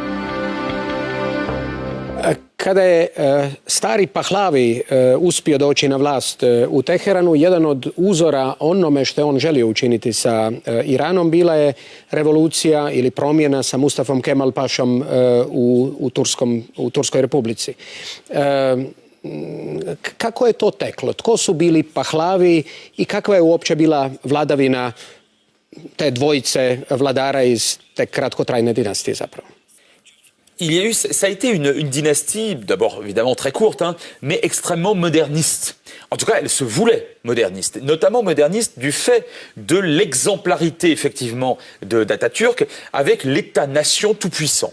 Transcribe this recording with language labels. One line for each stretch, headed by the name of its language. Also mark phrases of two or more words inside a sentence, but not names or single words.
Croatian: Kada je stari Pahlavi uspio doći na vlast u Teheranu, jedan od uzora onome što je on želio učiniti sa Iranom bila je revolucija ili promjena sa Mustafom Kemal Pašom u Turskoj republici. Kako je to teklo? Tko su bili Pahlavi i kakva je uopće bila vladavina te dvojice vladara iz te kratkotrajne dinastije zapravo?
French: Ça a été une dynastie, d'abord évidemment très courte, hein, mais extrêmement moderniste. En tout cas, elle se voulait moderniste, notamment moderniste du fait de l'exemplarité effectivement d'Atatürk avec l'État-nation tout-puissant.